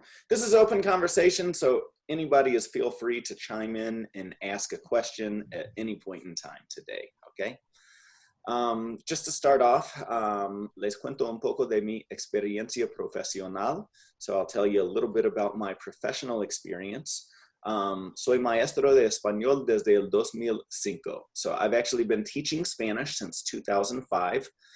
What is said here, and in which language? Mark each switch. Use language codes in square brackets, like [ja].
[en] This is open conversation, so anybody feel free to chime in and ask a question at any point in time today, okay? Just to start off, [es] les cuento un poco de mi experiencia profesional. [en] So I'll tell you a little bit about my professional experience. [es] Soy maestro de español desde el 2005. [en] So I've actually been teaching Spanish since 2005.